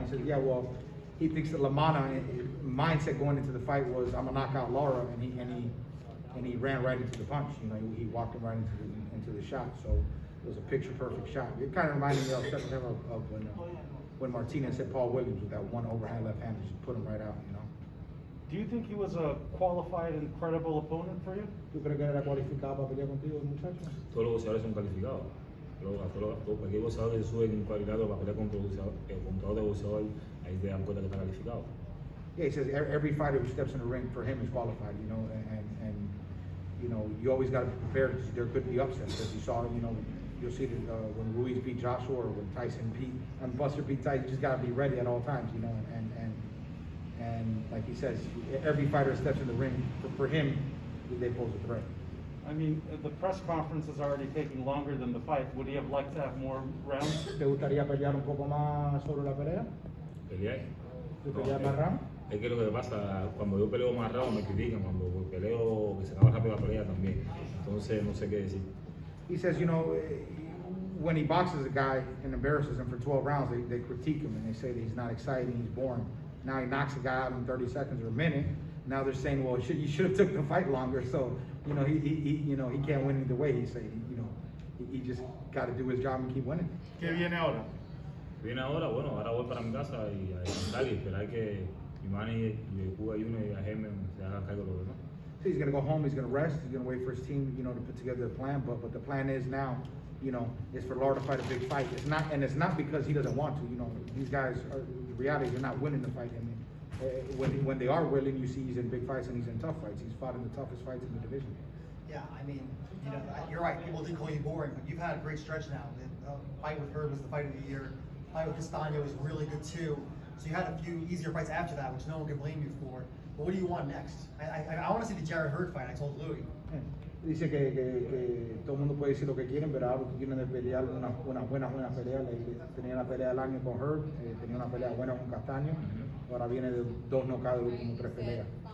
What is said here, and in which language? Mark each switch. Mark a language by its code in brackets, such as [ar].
[en] He said, yeah, well, he thinks that LaManna mindset going into the fight was, I'm gonna knock out Lara, and he ran right into the punch. You know, he walked him right into the shot. So it was a picture-perfect shot. It kind of reminded me of when Martinez hit Paul Williams with that one overhand left hand, just put him right out. You know. Do you think he was a qualified and credible opponent for you? [es] ¿Tú crees que era cualificado para pelear contigo, muchacho? Todos los boxeadores son calificados. Cualquier boxeador que sube en cualificado para pelear contra otro boxeador, ahí te dan cuenta que está calificado. [en] Yeah, he says every fighter who steps in the ring for him is qualified, you know, and you know, you always got to be prepared because there could be upsets. As you saw, you know, you'll see that when Ruiz beat Joshua or when Buster beat Tyson, you just got to be ready at all times, you know, and like he says, every fighter that steps in the ring, for him, they pose a threat. I mean, the press conference is already taking longer than the fight. Would he have liked to have more rounds? [es] ¿Te gustaría pelear un poco más sobre la pelea? ¿Pelear? ¿Tú peleas más round? Es que lo que pasa, cuando yo peleo más round me critican, cuando peleo que se acaba rápido la pelea también. Entonces no sé qué decir. [en] He says, you know, when he boxes a guy and embarrasses him for 12 rounds, they critique him and they say that he's not exciting, he's boring. Now he knocks a guy out in 30 seconds or a minute. Now they're saying, well, you should have took the fight longer. So, you know, he can't win either way. He's saying, you know, he just got to do his job and keep winning. [es] ¿Qué viene ahora? Viene ahora, bueno, ahora voy para mi casa y a descansar y esperar que mi manager y Cuba Junior y a Germen se hagan cargo de lo demás. [en] So he's going to go home, he's going to rest, he's going to wait for his team, you know, to put together a plan. But the plan is now, you know, is for Lara to fight a big fight. It's not because he doesn't want to. You know, these guys are, the reality, they're not winning the fight. I mean, when they are willing, you see he's in big fights and he's in tough fights. He's fought in the toughest fights in the division. Yeah, I mean, you know, you're right. People do call you boring, but you've had a great stretch now. The fight with Hurd was the fight of the year. The fight with Castano was really good too. So you had a few easier fights after that, which no one can blame you for. But what do you want next? I want to see the Jared Hurd fight. I told Louis. [es] Dice que todo el mundo puede decir lo que quieren, pero ahora quieren pelear una buena pelea. Tenía la pelea del año con Hurd, tenía una pelea buena con Castaño, ahora viene de 2 knockouts de las últimas 3 peleas.